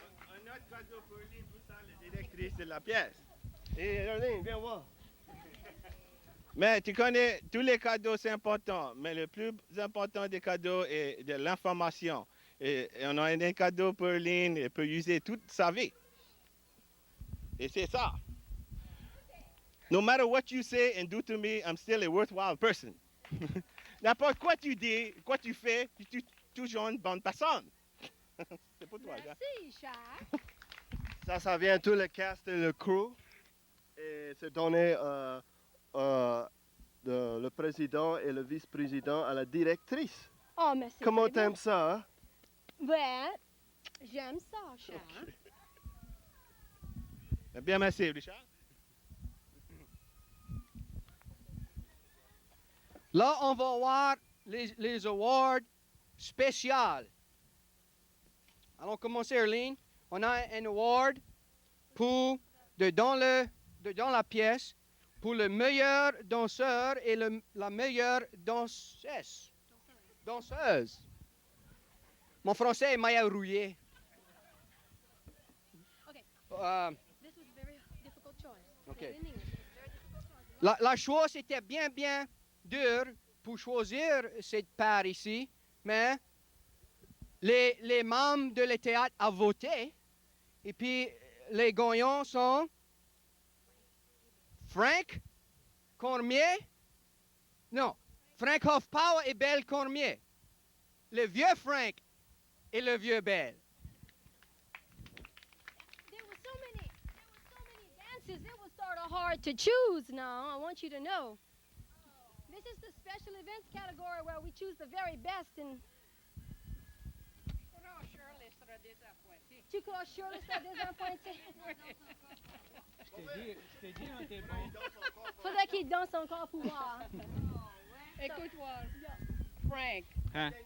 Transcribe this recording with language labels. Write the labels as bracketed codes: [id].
[fr] Un autre cadeau pour Lynn Broussard, la directrice de la pièce. Et Lynn, viens voir. Mais tu connais, tous les cadeaux, c'est important, mais le plus important des cadeaux est de l'information. Et on a un cadeau pour Lynn, elle peut user toute sa vie. Et c'est ça. [en] No matter what you say and do to me, I'm still a worthwhile person. [fr] N'importe quoi tu dis, quoi tu fais, tu es toujours une bonne personne. C'est pour toi, Merci, Charles. Ça vient tout le cast et le crew. Et c'est donné le président et le vice-président à la directrice. Oh, merci. Comment t'aimes ça, hein? Ouais, j'aime ça, Charles. Bien, merci, Richard. Là, on va voir les awards spéciaux. Allons commencer, Erlene. On a un award pour dans la pièce pour le meilleur danseur et la meilleure danseuse. Danseuse. Mon français est maillot rouillé. [en] Okay. This was a very difficult choice. Okay. In English, very difficult choice. [fr] La choix était bien dur pour choisir cette part ici, mais les membres de le théâtre ont voté, et puis les gagnants sont Frank Cormier, non, Frank Hoffpower et Belle Cormier. Le vieux Frank et le vieux Belle. [en] There were so many dances. It was sort of hard to choose now. I want you to know. This is the special events category where we choose the very best. And [fr] tu crois Shirley sera désappointée? Je t'ai dit, on était bon. Faudrait qu'il danse encore pour voir. Écoute-moi, Frank, Hein?